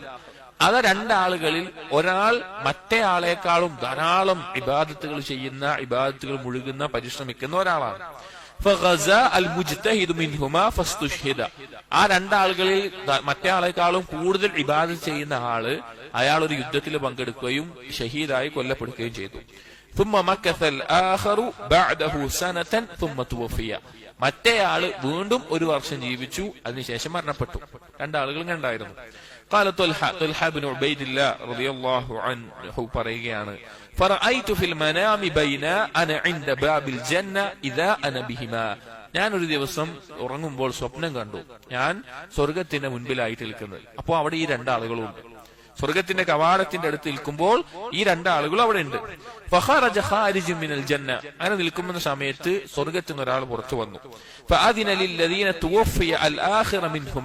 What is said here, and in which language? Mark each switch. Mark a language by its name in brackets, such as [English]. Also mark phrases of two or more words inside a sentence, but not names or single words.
[Malayalam] അത് രണ്ടാളുകളിൽ ഒരാൾ മറ്റേ ആളെക്കാളും ധാരാളം ഇബാദത്തുകൾ ചെയ്യുന്ന, ഇബാദത്തുകൾ മുഴുകുന്ന, പരിശ്രമിക്കുന്ന ഒരാളാണ്. [Arabic] فغزا المجتهد منهما فاستشهد. [Malayalam] ആ രണ്ടാളുകളിൽ മറ്റേ ആളെക്കാളും കൂടുതൽ ഇബാദത്ത് ചെയ്യുന്ന അയാൾ ഒരു യുദ്ധത്തിൽ പങ്കെടുക്കുകയും ഷഹീദായി കൊല്ലപ്പെടുകയും ചെയ്തു. [Arabic] ثم مكث الآخر بعده سنة ثم توفي. [Malayalam] മറ്റേയാള് വീണ്ടും ഒരു വർഷം ജീവിച്ചു, അതിനുശേഷം മരണപ്പെട്ടു. രണ്ടാളുകൾ കണ്ടായിരുന്നു. [Arabic] قال طلحة بن عبيد الله رضي الله عنه പറയുകയാണ്, فرأيت في المنام بين أنا عند باب الجنة إذا أنا بهما. [Malayalam] ഞാൻ ഒരു ദിവസം ഉറങ്ങുമ്പോൾ സ്വപ്നം കണ്ടു, ഞാൻ സ്വർഗത്തിന്റെ മുൻപിലായിട്ട് നിൽക്കുന്നത്. അപ്പോ അവിടെ ഈ രണ്ടാളുകളുണ്ട്. സ്വർഗത്തിന്റെ കവാടത്തിന്റെ അടുത്ത് നിൽക്കുമ്പോൾ ഈ രണ്ടാളുകൾ അവിടെ ഉണ്ട്. [Arabic] فخرج خارج من الجنة. [Malayalam] അങ്ങനെ നിൽക്കുന്ന സമയത്ത് സ്വർഗത്തിൽ നിന്ന് ഒരാൾ പുറത്തു വന്നു. [Arabic] فأذن للذي توفي الآخر منهما.